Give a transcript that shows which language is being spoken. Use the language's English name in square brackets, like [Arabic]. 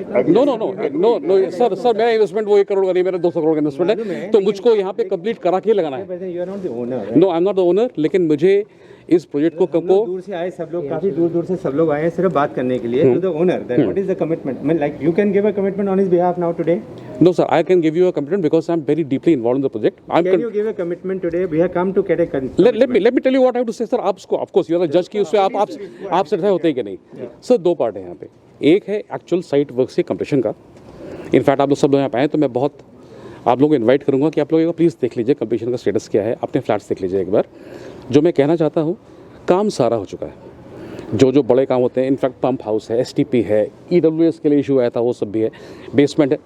[English] no sir [Hindi] मेरा investment वो 1 करोड़ का नहीं, मेरा 200 करोड़ का इन्वेस्टमेंट है, तो मुझको यहाँ पे कंप्लीट करा के लगाना है। [English] You are not the owner. No I am not the owner, [Hindi] लेकिन मुझे इस प्रोजेक्ट को दूर से आए सब लोग, काफी दूर से सब लोग आए हैं सिर्फ बात करने के लिए। [English] To the owner, then what is the commitment? I mean, like you can give a commitment on his behalf now today? No sir, I can give you a commitment because I am very deeply involved in the project. Can you give a commitment today? We have come to get a let me tell you what I have to say sir. [Hindi] आपको [English] of course you are the judge [Hindi] कि उससे आप satisfy होते हैं कि नहीं। Sir 2 part है यहाँ पे, एक है एक्चुअल साइट वर्क से कंप्लीशन का। इनफैक्ट आप लोग सब लोग यहाँ पे आए तो मैं बहुत आप लोगों को इन्वाइट करूँगा कि आप लोग प्लीज़ देख लीजिए कंप्लीशन का स्टेटस क्या है, अपने फ्लैट्स देख लीजिए एक बार। जो मैं कहना चाहता हूँ, काम सारा हो चुका है, जो बड़े काम होते हैं, इनफैक्ट पंप हाउस है, एसटीपी है, ईडब्ल्यूएस के लिए इशू आया था वो सब भी है, बेसमेंट है।